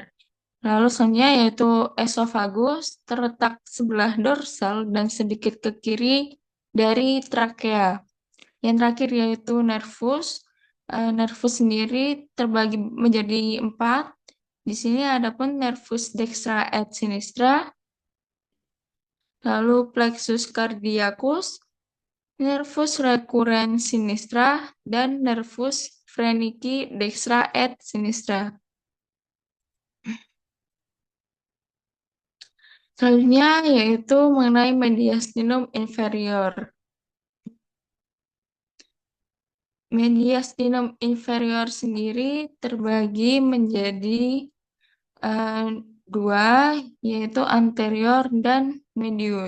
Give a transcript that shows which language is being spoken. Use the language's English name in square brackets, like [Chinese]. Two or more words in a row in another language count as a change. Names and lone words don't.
[Indonesian] Lalu selanjutnya yaitu esophagus terletak sebelah dorsal dan sedikit ke kiri dari trakea. Yang terakhir yaitu nervus. Nervus sendiri terbagi menjadi 4. Di sini adapun [Latin] nervus dextra et sinistra, [Indonesian] lalu [Latin] plexus cardiacus, nervus recurrens sinistra, [Indonesian] dan [Latin] nervus phrenici dextra et sinistra. [Indonesian] Selanjutnya yaitu mengenai [Latin] mediastinum inferior. mediastinum inferior [Indonesian] sendiri terbagi menjadi eh, dua, yaitu anterior dan medius.